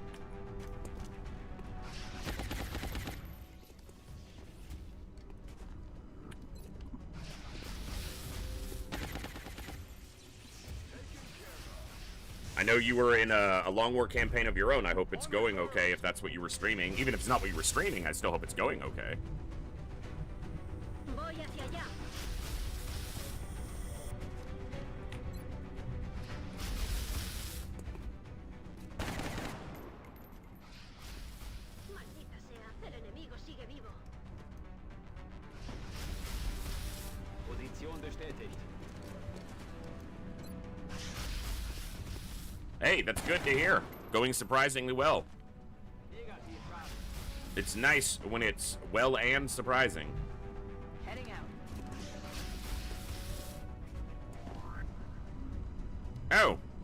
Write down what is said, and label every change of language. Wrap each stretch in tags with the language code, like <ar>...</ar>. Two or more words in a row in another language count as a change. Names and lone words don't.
<en>I know you were in a long war campaign of your own. I hope it's going okay if that's what you were streaming. Even if it's not what you were streaming, I still hope it's going okay.</en> <es>Voy hacia allá. Maldita sea, el enemigo sigue vivo.</es> <de>Position bestätigt.</de> <en>Hey, that's good to hear. Going surprisingly well. It's nice when it's well and surprising. Heading out. Oh.</en>